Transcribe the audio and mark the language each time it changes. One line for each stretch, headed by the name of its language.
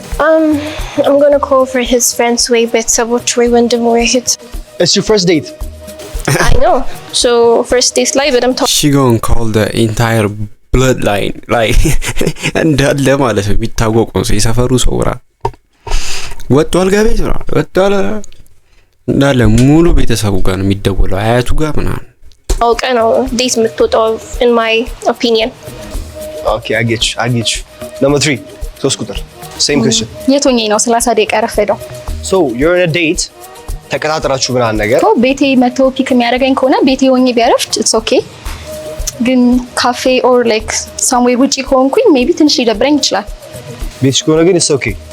English: I'm going to call for his friends way
Amharic: ቤተሰቦች ወይ ወንድም ወይ እህት
English: it's your first date I know so first date ላይ በደም she going to call the entire bloodline
Amharic: like እንዳለ ማለት ነው የሚታወቁ ነው የሰፈሩ ሰው ራ ወጥቷል ጋቤት ነው ወጥቷል እንዳለ ሙሉ ቤተሰቡ ጋር ነው የሚደወለው አያቱ ጋር ምናምን አውቀ ነው ዴት የምትወጣው in my opinion
English: okay I get you number 3
Amharic: ሶስት ቁጥር
English: same question
Amharic: የቶኝ ነው 30 ደቂቃ ረፈደው
English: so you're in a date
Amharic: ተቀጣጥራችሁ ምናምን ነገር ቤቴ መቶ ፒክ የሚያደርገኝ ከሆነ ቤቴ ሆኜ ቢያረፍት
English: it's okay
Amharic: ግን ካፌ
English: or like somewhere
Amharic: ውጪ ሆንኩኝ maybe ትንሽ ሊደብረኝ ይችላል ቤትሽ ከሆነ ግን
English: it's okay